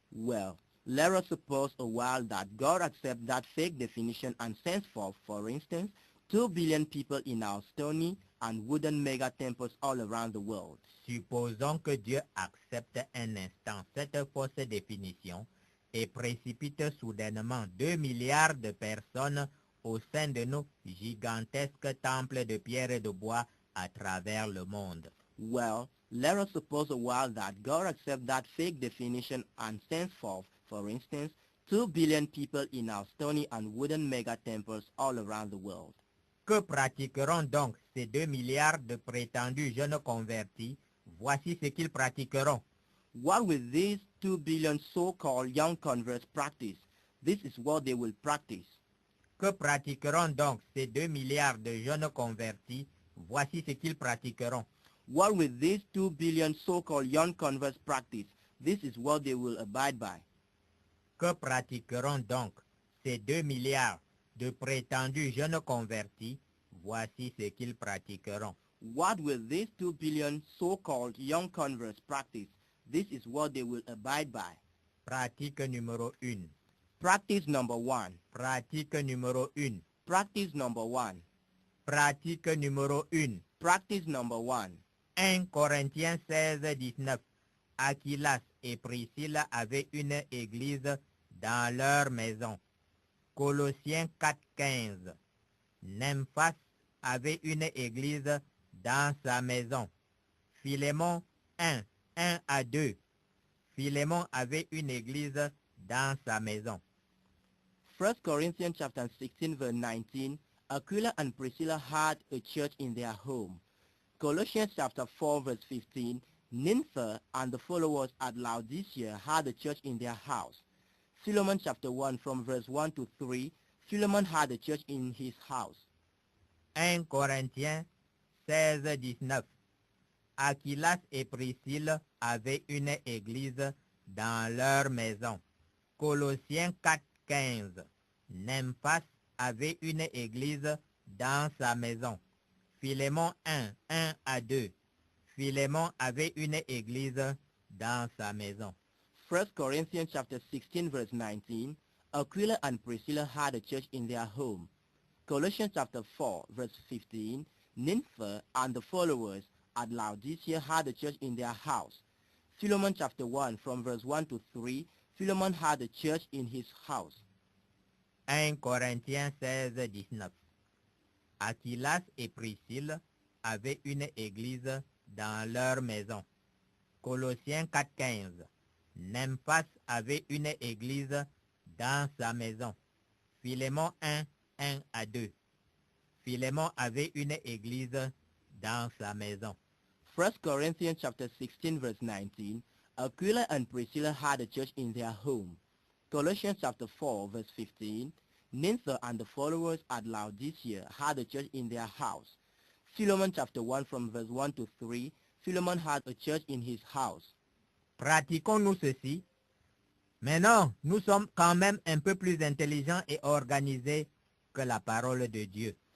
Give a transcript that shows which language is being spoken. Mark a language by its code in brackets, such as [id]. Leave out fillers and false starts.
[en] Well, let us suppose a while that God accepts that fake definition and sends forth, for instance, 2 billion people in our stony and wooden mega temples all around the world. [fr] Supposons que Dieu accepte un instant cette fausse définition et précipite soudainement 2 milliards de personnes au sein de nos gigantesques temples de pierre et de bois à travers le monde. [en] Well, let us suppose a while that God accepts that fake definition and sends forth, for instance, 2 billion people in our stony and wooden mega temples all around the world. [fr] Que pratiqueront donc ces 2 milliards de prétendus jeunes convertis? Voici ce qu'ils pratiqueront. [en] What will these 2 billion so-called young converts practice? This is what they will practice. [fr] Que pratiqueront donc ces 2 milliards de jeunes convertis? Voici ce qu'ils pratiqueront. [en] What will these 2 billion so-called young converts practice? This is what they will abide by. [fr] Que pratiqueront donc ces 2 milliards de prétendus jeunes convertis? Voici ce qu'ils pratiqueront. [en] What will these 2 billion so-called young converts practice? This is what they will abide by. [fr] Pratique numéro 1. [en] Practice number 1. [fr] Pratique numéro 1. [en] Practice number 1. [fr] Pratique numéro 1. [en] Practice number 1. [fr] 1 Corinthiens 16, 19. Aquilas et Priscille avaient une église dans leur maison. Colossiens 4:15. Nymphas avait une église dans sa maison. Philémon 1:1-2. Philémon avait une église dans sa maison. [en] 1 Corinthians chapter 16 verse 19, Aquila and Priscilla had a church in their home. Colossians chapter 4 verse 15, Nympha and the followers at Laodicea had a church in their house. Philemon chapter 1 from verse 1 to 3, Philemon had a church in his house. [fr] 1 Corinthiens 16:19. Aquilas et Priscille avaient une église dans leur maison. Colossiens 4:15. Nymphas avait une église dans sa maison. Philémon 1:1-2. Philémon avait une église dans sa maison. [en] 1 Corinthians chapter 16 verse 19, Aquila and Priscilla had a church in their home. Colossians chapter 4 verse 15, Nympha and the followers at Laodicea had a church in their house. Philemon chapter 1 from verse 1 to 3, Philemon had a church in his house. [fr] 1 Corinthiens 16:19. Aquilas et Priscille avaient une église dans leur maison. Colossiens 4:15. Nymphas avait une église dans sa maison. Philémon 1:1-2. Philémon avait une église dans sa maison. [en] 1 Corinthians chapter 16 verse 19, Aquila and Priscilla had a church in their home. Colossians chapter 4 verse 15, Nympha and the followers at Laodicea had a church in their house. Philemon chapter 1 from verse 1 to 3, Philemon had a church in his house. [fr] Pratiquons-nous ceci? Mais non, nous sommes quand même un peu plus intelligents et organisés que la parole de Dieu.